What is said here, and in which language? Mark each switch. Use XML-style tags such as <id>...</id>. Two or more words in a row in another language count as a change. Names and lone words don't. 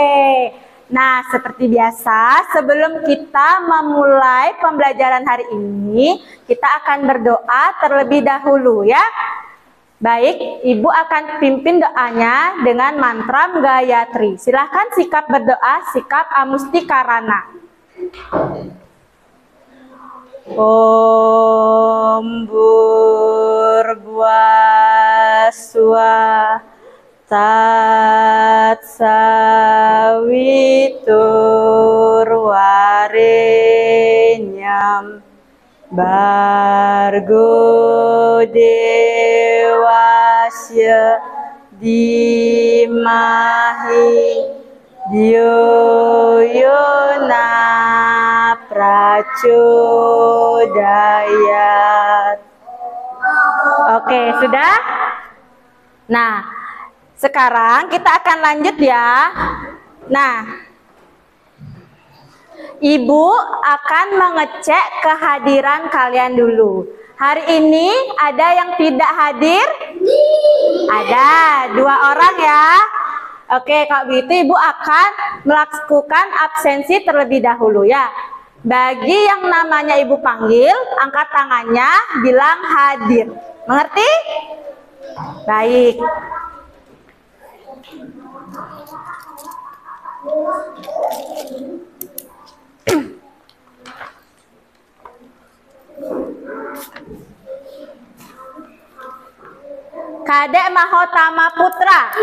<id>Nah, seperti biasa, sebelum kita memulai pembelajaran hari ini, kita akan berdoa terlebih dahulu ya. Baik, Ibu akan pimpin doanya dengan mantra Gayatri. Silahkan sikap berdoa, sikap Amustikarana.</id> <sa>Om Bhurvaswah Tat Saviturvarenyam Bargo Devasya Dimahi Dyoyona Prachodayat.</sa> <id>Oke, sudah? Nah, sekarang kita akan lanjut ya. Nah, Ibu akan mengecek kehadiran kalian dulu. Hari ini ada yang tidak hadir? Ada 2 orang ya. Oke, kalau begitu Ibu akan melakukan absensi terlebih dahulu ya. Bagi yang namanya Ibu panggil, angkat tangannya, bilang hadir. Mengerti? Baik. Kadek Mahotama Putra.</id>